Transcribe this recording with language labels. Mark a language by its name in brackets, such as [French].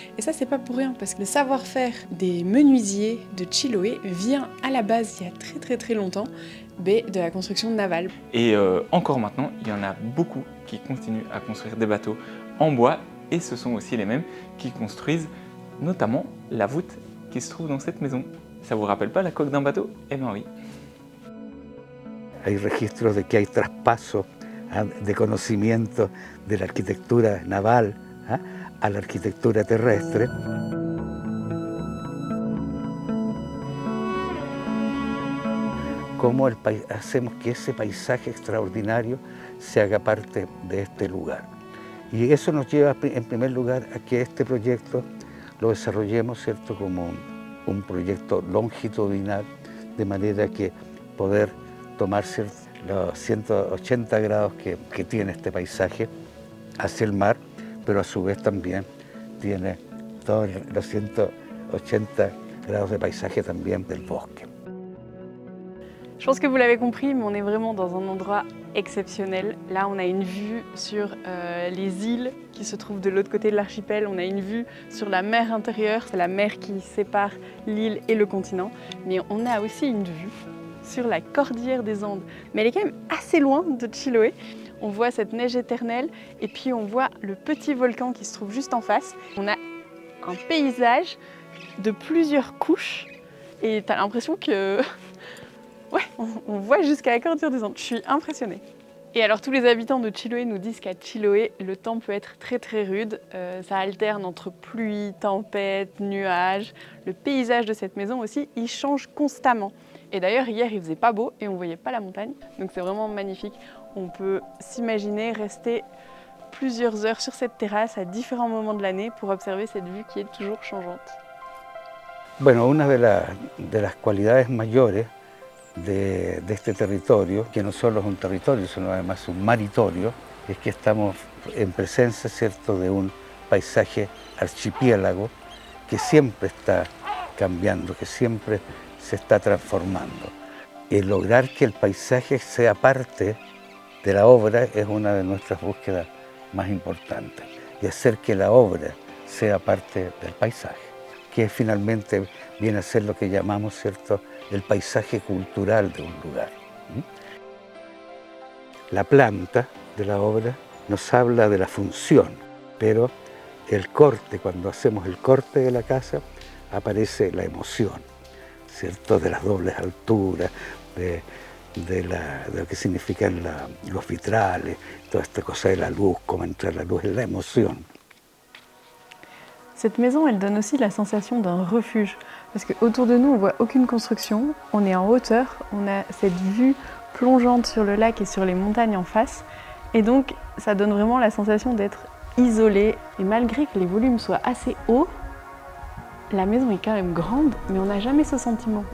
[French] Et ça, c'est pas pour rien, parce que le savoir-faire des menuisiers de Chiloé vient à la base, il y a très longtemps, de la construction navale. Et encore maintenant, il y en a beaucoup qui continuent à construire des bateaux en bois, et ce sont aussi les mêmes qui construisent notamment la voûte qui se trouve dans cette maison. Ça vous rappelle pas la coque d'un bateau? Eh bien oui. [Spanish] Hay registros de que hay traspaso de conocimiento de la arquitectura naval a la arquitectura terrestre. Cómo hacemos que ese paisaje extraordinario se haga parte de este lugar. Y eso nos lleva en primer lugar a que este proyecto lo desarrollemos, ¿cierto?, como un proyecto longitudinal, de manera que poder tomar los 180 grados que tiene este paisaje hacia el mar, pero a su vez también tiene todos los 180 grados de paisaje también del bosque. [French] Je pense que vous l'avez compris, mais on est vraiment dans un endroit exceptionnel. Là, on a une vue sur les îles qui se trouvent de l'autre côté de l'archipel. On a une vue sur la mer intérieure, c'est la mer qui sépare l'île et le continent. Mais on a aussi une vue sur la cordillère des Andes. Mais elle est quand même assez loin de Chiloé. On voit cette neige éternelle et puis on voit le petit volcan qui se trouve juste en face. On a un paysage de plusieurs couches et t'as l'impression que... Ouais, on voit jusqu'à la cordillère des Andes. Je suis impressionnée. Et alors tous les habitants de Chiloé nous disent qu'à Chiloé, le temps peut être très rude. Ça alterne entre pluie, tempête, nuages. Le paysage de cette maison aussi, il change constamment. Et d'ailleurs, hier, il faisait pas beau et on voyait pas la montagne. Donc c'est vraiment magnifique. On peut s'imaginer rester plusieurs heures sur cette terrasse à différents moments de l'année pour observer cette vue qui est toujours changeante. [Spanish] Bueno, una de las cualidades mayores de este territorio, que no solo es un territorio, sino además un maritorio, es que estamos en presencia, ¿cierto?, de un paisaje archipiélago que siempre está cambiando, que siempre se está transformando. El lograr que el paisaje sea parte de la obra es una de nuestras búsquedas más importantes, y hacer que la obra sea parte del paisaje, que finalmente viene a ser lo que llamamos, ¿cierto?, el paisaje cultural de un lugar. La planta de la obra nos habla de la función, pero el corte, cuando hacemos el corte de la casa, aparece la emoción, ¿cierto? De las dobles alturas, de lo que significan los vitrales, toda esta cosa de la luz, cómo entra la luz, es la emoción. [French] Cette maison, elle donne aussi la sensation d'un refuge, parce qu'autour de nous, on voit aucune construction, on est en hauteur, on a cette vue plongeante sur le lac et sur les montagnes en face, et donc ça donne vraiment la sensation d'être isolé. Et malgré que les volumes soient assez hauts, la maison est quand même grande, mais on n'a jamais ce sentiment.